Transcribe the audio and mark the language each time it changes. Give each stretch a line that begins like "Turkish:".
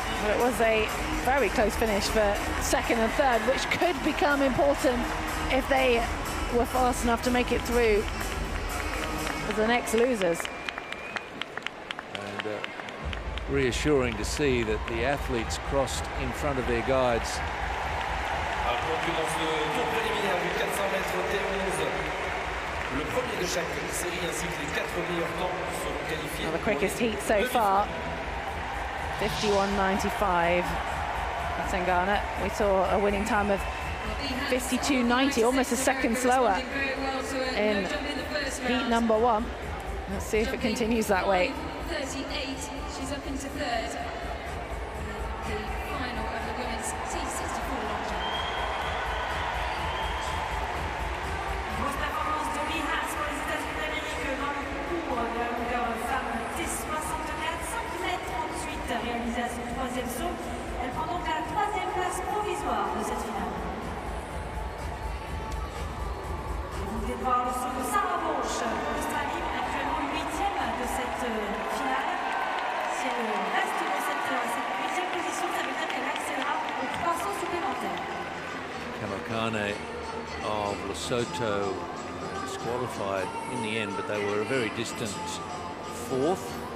English: Well, it was a very close finish for second and third, which could become important if they were fast enough to make it through as the next losers. And reassuring to see that the athletes crossed in front of their guides.
French: Dans ce tour préliminaire du 400 mètres T11, le premier de chaque série ainsi que les 4 meilleurs temps seront qualifiés.
English: Well, the quickest heat so far, 51.95. Atangana. We saw a winning time of 52.90, almost a second slower in heat number 1. Let's see if it continues that way. 38, she's up into third. The final of the women's T64 long jump.
French: Grosse performance de Heats pour les États-Unis d'Amérique dans le concours de la longueur femme T64, 5,38 m réalisé à son 3e saut. Elle prend donc la 3e place provisoire de cette finale. Vous venez de voir le saut de Sarah Walsh pour l'Australie, actuellement 8e de cette finale. Si elle reste dans cette 8e position, ça veut dire qu'elle accédera aux 3 sauts supplémentaires.
English: Kamokane of Lesotho disqualified in the end, but they were a very distant 4th.